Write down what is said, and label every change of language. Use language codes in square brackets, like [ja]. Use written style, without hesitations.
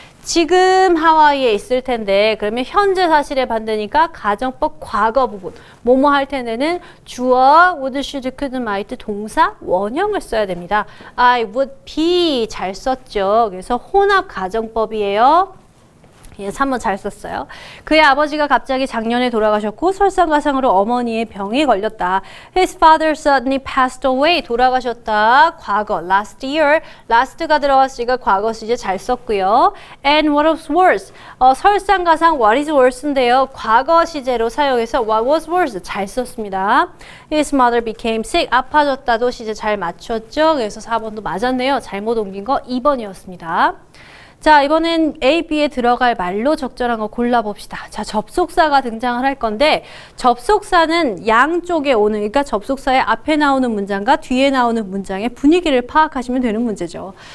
[ko] 지금 하와이에 있을 텐데 그러면 현재 사실의 반대니까 가정법 과거 부분 뭐뭐 할 텐데는 주어 would, should, could, might 동사 원형을 써야 됩니다. [en] I would be [ko] 잘 썼죠. 그래서 혼합 가정법이에요. 예, 3번 잘 썼어요. 그의 아버지가 갑자기 작년에 돌아가셨고 설상가상으로 어머니의 병에 걸렸다. [en] His father suddenly passed away. [ko] 돌아가셨다. 과거. Last year. last가 들어갔으니까 과거 시제 잘 썼고요. [en] And what was worse. [ko] 설상가상 [en] what is worse [ko] 인데요. 과거 시제로 사용해서 [en] what was worse [ko] 잘 썼습니다. [en] His mother became sick. [ko] 아파졌다도 시제 잘 맞췄죠. 그래서 4번도 맞았네요. 잘못 옮긴 거 2번이었습니다. 자, 이번엔 A, B에 들어갈 말로 적절한 거 골라봅시다. 자, 접속사가 등장을 할 건데 접속사는 양쪽에 오는, 그러니까 접속사의 앞에 나오는 문장과 뒤에 나오는 문장의 분위기를 파악하시면 되는 문제죠.